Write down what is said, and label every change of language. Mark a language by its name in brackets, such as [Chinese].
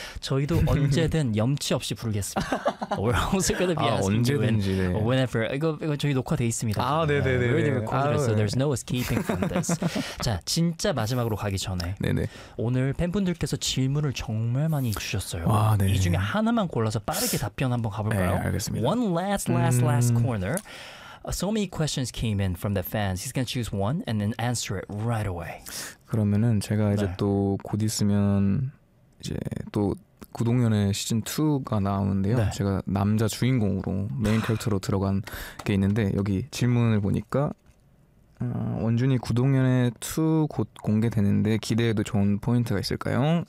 [Korean] 저희도 언제든 염치 없이 부르겠습니다. [English] We're also going to be asking you when, whenever. [Korean] 이거 저희 녹화돼 있습니다. 아, 네네네. [English] We're already recorded, so there's no escaping from this. [Korean] 자, 진짜 마지막으로 가기 전에 네네. 오늘 팬분들께서 질문을 정말 많이 주셨어요. 와, 네. 이 중에 하나만 골라서 빠르게 답변 한번 가볼까요? 네, 알겠습니다. [English] One last corner. So many questions came in from the fans. He's gonna choose one and then answer it right away. [Korean] 그러면은 제가 이제 네. 또 곧 있으면 이제 또 구동연의 시즌 2가 나오는데요. 네. 제가 남자 주인공으로 메인 캐릭터로 들어간 게 있는데 여기 질문을 보니까. 원준이 구동연의 2 곧 공개되는데 기대해도 좋은 포인트가 있을까요?